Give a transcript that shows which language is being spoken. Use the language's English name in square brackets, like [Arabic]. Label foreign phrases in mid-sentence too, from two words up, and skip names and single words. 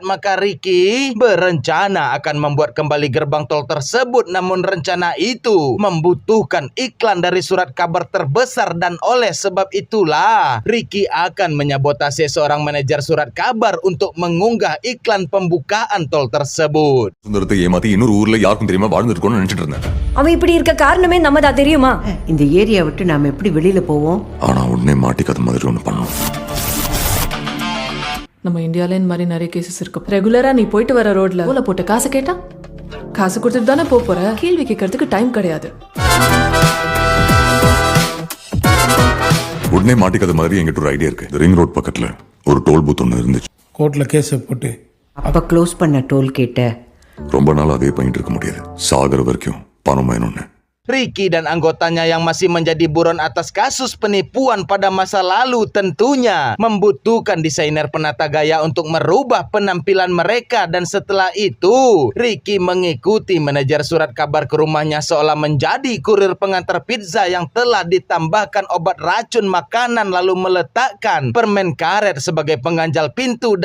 [Indonesian] Maka Ricky berencana akan membuat kembali gerbang tol tersebut, namun rencana itu membutuhkan iklan dari surat kabar terbesar. Dan oleh sebab itulah Ricky akan menyabotase seorang manajer surat kabar untuk mengunggah iklan pembukaan tol tersebut. [Tamil] சுந்தரத்தை ஏமாத்தி இன்னொரு ஊர்ல யாருக்கும் தெரியாம வாழ்ந்துருக்கோம்னு நினைச்சிட்டு இருந்தேன். அவன் இப்படி இருக்க காரணமே நம்ம தான் தெரியுமா? இந்த ஏரியா விட்டு நாம எப்படி வெளியில போவோம்? ஆனா உடனே மாட்டிக்காத மாதிரி ஒண்ணு பண்ணணும். நம்ம இந்தியால இந்த மாதிரி நிறைய கேசஸ் இருக்கு. ரெகுலரா நீ போயிட்டு வர ரோட்ல ஓல போட்ட காசு கேட்டா காசு கொடுத்துட்டு தானே போற. கேள்வி கேட்கறதுக்கு டைம் கிடையாது. உடனே மாட்டிக்காத மாதிரி என்கிட்ட ஒரு ஐடியா இருக்கு. [English] ring road [Tamil] பக்கத்துல ஒரு [English] toll booth [Tamil] ஒன்று இருந்துச்சு. கோர்ட்டில் கேஸை போட்டு அப்ப க்ளோஸ் பண்ண டோல் கேட்ட ரொம்ப நாள் அதே பண்ணிட்டு இருக்க முடியாது. சாகர வரைக்கும் பணம் வேணும்னு. [Indonesian] Ricky dan anggotanya yang masih menjadi buron atas kasus penipuan pada masa lalu tentunya membutuhkan desainer penata gaya untuk merubah penampilan mereka. Dan setelah itu Ricky mengikuti manajer surat kabar ke rumahnya seolah menjadi kurir pengantar pizza yang telah ditambahkan obat racun makanan, lalu meletakkan permen karet sebagai pengganjal pintu.